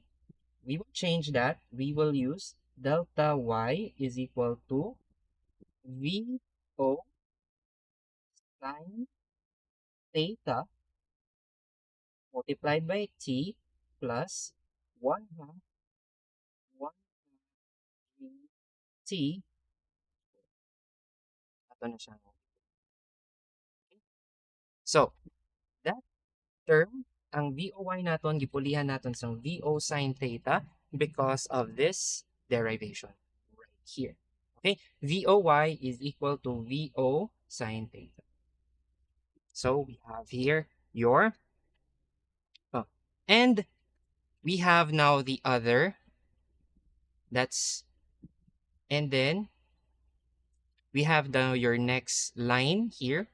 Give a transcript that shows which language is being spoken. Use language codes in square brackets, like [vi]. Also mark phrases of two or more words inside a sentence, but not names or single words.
[en] We will change that. We will use delta y is equal to VO sine theta multiplied by t plus 1 half 1 t. [tl] Ito na siya. [en] So, that term, [hil] ang VOY naton, gipulihan naton sa VO [en] sine theta because of this derivation right here. [hil] Okay? [en] VOY is equal to VO sine theta. So, we have here your, and we have now the other, and then we have now your next line here.